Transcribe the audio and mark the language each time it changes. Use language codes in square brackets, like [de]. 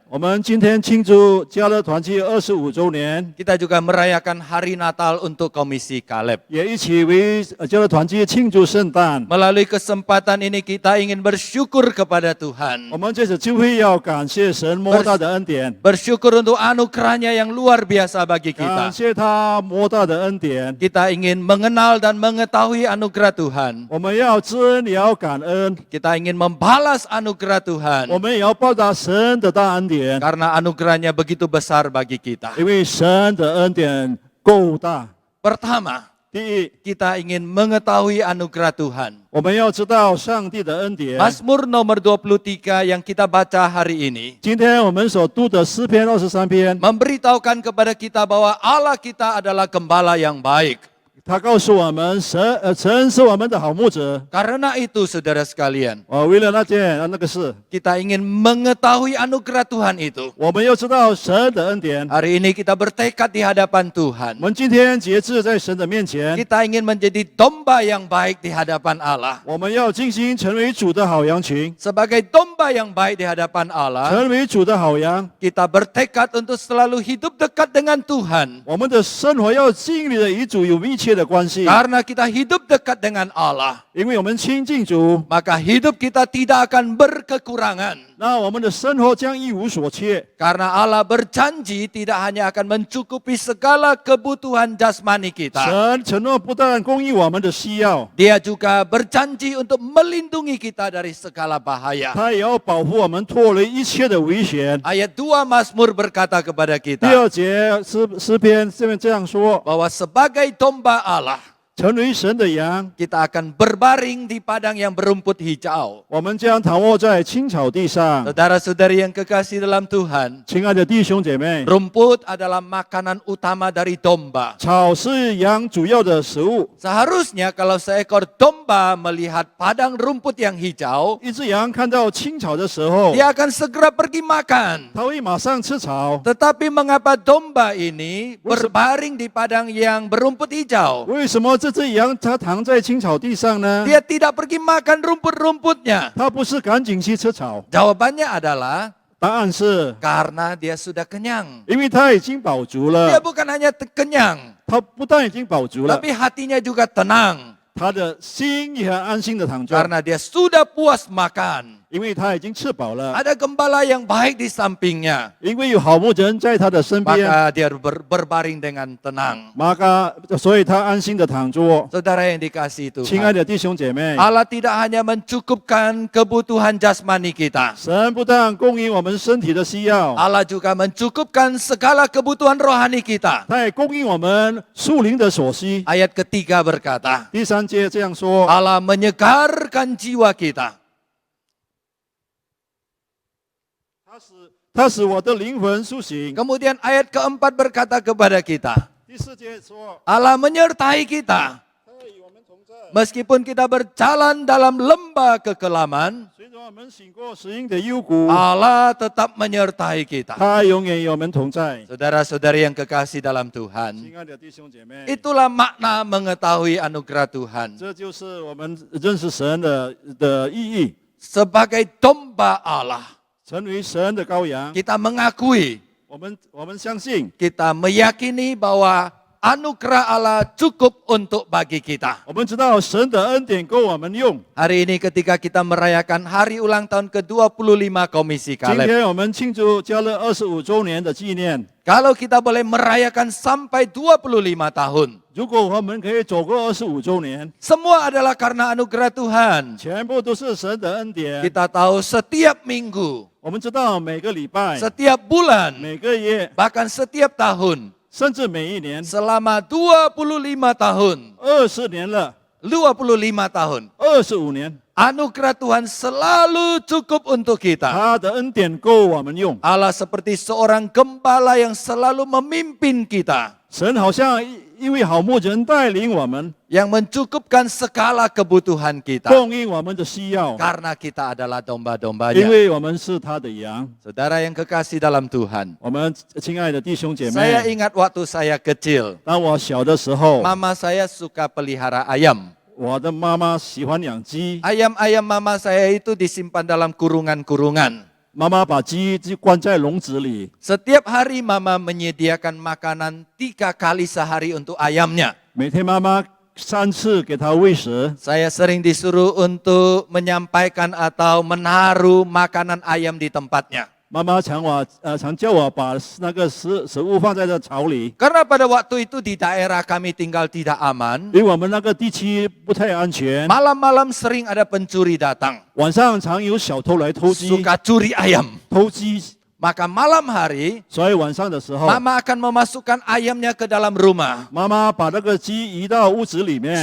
[zh] 我们今天庆祝加勒团契25周年， [id] Kita juga merayakan hari Natal untuk Komisi Caleb. [zh] 也一起为加勒团契庆祝圣诞。 [id] Melalui kesempatan ini kita ingin bersyukur kepada Tuhan. [zh] 我们这次聚会要感谢神莫大的恩典， [id] Bersyukur untuk anugerahnya yang luar biasa bagi [zh] 感 [id] kita. [zh] 谢他莫大的恩典。 [id] Kita ingin mengenal dan mengetahui anugerah Tuhan. [zh] 我们要知恩，也要感恩， [id] Kita ingin membalas anugerah Tuhan. [zh] 我们也要报答神的大恩典， [id] Karena anugerahnya begitu besar bagi kita. [zh] 因为神的恩典够大。 [id] Pertama, [zh] 第一， [id] kita ingin mengetahui anugerah Tuhan. [zh] 我们要知道上帝的恩典。 [id] Mazmur nomor 23 yang kita baca hari ini [zh] 今天我们所读的诗篇23篇， [id] memberitahukan kepada kita bahwa Allah kita adalah gembala yang baik. [zh] 他告诉我们神是我们的好牧者。 [id] Karena itu saudara sekalian, [zh] 为了那个事， [id] kita ingin mengetahui anugerah Tuhan itu. [zh] 我们要知道神的恩典。 [id] Hari ini kita bertekad di hadapan Tuhan. [zh] 们今天节制在神的面前， [id] Kita ingin menjadi domba yang baik di hadapan Allah. [zh] 我们要尽心成为主的好羊群， [id] Sebagai domba yang baik di hadapan Allah, [zh] 成为主的好羊。 [id] kita bertekad untuk selalu hidup dekat dengan Tuhan. [zh] 我们的生活要经历的与主有密切的的关系， [id] Karena kita hidup dekat dengan Allah, [zh] 因为我们亲近主， [id] maka hidup kita tidak akan berkekurangan. [zh] 那我们的生活将一无所缺。 [id] Karena Allah berjanji tidak hanya akan mencukupi segala kebutuhan jasmani kita. [zh] 神承诺不但供应我们的需要， [id] Dia juga berjanji untuk melindungi kita dari segala bahaya. [zh] 他也要保护我们脱离一切的危险。 [id] Ayat 2 Mazmur berkata kepada [zh] 第 [id] kita [zh] 二节诗篇这样说： [id] bahwa sebagai domba Allah, [zh] 成为神的羊， [id] kita akan berbaring di padang yang berumput hijau. [zh] 我们将躺卧在青草地上。 [id] Saudara-saudari yang kekasih dalam Tuhan, [zh] 亲爱的弟兄姐妹， [id] rumput adalah makanan utama dari domba. [zh] 草是羊主要的食物。 [id] Seharusnya kalau seekor domba melihat padang rumput yang hijau, [zh] 一只羊看到青草的时候， [id] dia akan segera pergi makan. [zh] 它会马上吃草。 [id] Tetapi mengapa domba ini berbaring di padang yang berumput hijau? [zh] 为什么这只羊它躺在青草地上呢？ [id] Dia tidak pergi makan rumput-rumputnya. [zh] 它不是赶紧去吃草， [id] Jawabannya adalah [zh] 答案是 [id] karena dia sudah kenyang. [zh] 因为它已经饱足 [id] Dia [zh] 了。 [id] bukan hanya kenyang, [zh] 它不但已经饱足了， [id] tapi hatinya juga tenang. [zh] 他的心也很安心的躺着， [id] Karena dia sudah puas makan. [zh] 因为他已经吃饱了， [id] Ada gembala yang baik di sampingnya. [zh] 因为有好牧人在他的身边， [id] Maka dia berbaring dengan tenang. [zh] 所以他安心的躺着。 [id] Saudara yang dikasihi [zh] 亲爱 [id] Tuhan, [zh] 的弟兄姐妹， [id] Allah tidak hanya mencukupkan kebutuhan jasmani kita. [zh] 神不但供应我们身体的需要， [id] Allah juga mencukupkan segala kebutuhan rohani kita. [zh] 他也供应我们属灵的所需。 [id] Ayat ketiga berkata, [zh] 第三节这样说： [id] Allah menyegarkan jiwa kita. [zh] 他使我的灵魂苏醒。 [id] Kemudian ayat keempat berkata kepada kita, [zh] 第四节说， [id] Allah menyertai kita. [zh] 他与我们同在， [id] Meskipun kita berjalan dalam lembah kekelaman, [zh] 随着我们醒过死荫的幽谷， [id] Allah tetap menyertai kita. [zh] 他永远与我们同在。 [id] Saudara-saudari yang kekasih dalam Tuhan, [zh] 亲爱的弟兄姐妹， [id] itulah makna mengetahui anugerah Tuhan. [zh] 这就是我们认识神的意义。 [id] Sebagai domba Allah, [zh] 成为神的羔羊， [id] kita mengakui, [zh] 我们相信， [id] kita meyakini bahwa anugerah Allah cukup untuk bagi kita. [zh] 我们知道神的恩典够我们用。 [id] Hari ini ketika kita merayakan hari ulang tahun ke-25 Komisi [zh] 今 [id] Kaleb, [zh] 天我们庆祝加勒25周年的纪念。 [id] kalau kita boleh merayakan sampai 25 tahun, [zh] 如果我们可以走过25周年， [id] semua adalah karena anugerah Tuhan. [zh] 全部都是神的恩典。 [id] Kita tahu setiap minggu, [zh] 我们知道每个礼拜、 [id] setiap bulan, [zh] 每个月， [id] bahkan setiap tahun, [zh] 甚至每一年， [id] selama 25 tahun, [zh] 20年了， [id] 25 tahun, [zh] 25年， [id] anugerah Tuhan selalu cukup untuk kita. [zh] 他的恩典够我们用。 [id] Allah seperti seorang gembala yang selalu memimpin kita, [zh] 神好像一位好牧人带领我们， [id] yang mencukupkan segala kebutuhan kita. [zh] 供应我们的需要， [id] Karena kita adalah [zh] 因 [id] domba-dombanya. [zh] 为我们是他的羊。 [id] Saudara yang kekasih dalam Tuhan, [zh] 我们亲爱的弟兄姐 [id] saya [zh] 妹， [id] ingat waktu saya kecil, [zh] 当我小的时候， [id] mama saya suka pelihara ayam. [zh] 我的妈妈喜欢养鸡， [id] Ayam-ayam mama saya itu disimpan dalam kurungan-kurungan. [zh] 妈妈把鸡关在笼子里。 [id] Setiap hari mama menyediakan makanan 3 kali sehari untuk ayamnya. [zh] 每天妈妈3次给它喂食。 [id] Saya sering disuruh untuk menyampaikan atau menaruh makanan ayam di tempatnya. [zh] 妈妈常叫我把那个食物放在这草里， [id] Karena pada waktu itu di daerah kami tinggal tidak aman, [zh] 因为我们那个地区不太安全， [id] malam-malam sering ada pencuri datang, [zh] 晚上常有小偷来偷鸡， [id] suka curi ayam. [zh] 偷鸡， [id] Maka malam hari, [zh] 所以晚上的时候， [id] mama akan memasukkan ayamnya ke dalam rumah [zh] 妈妈把那个鸡移到屋子里面，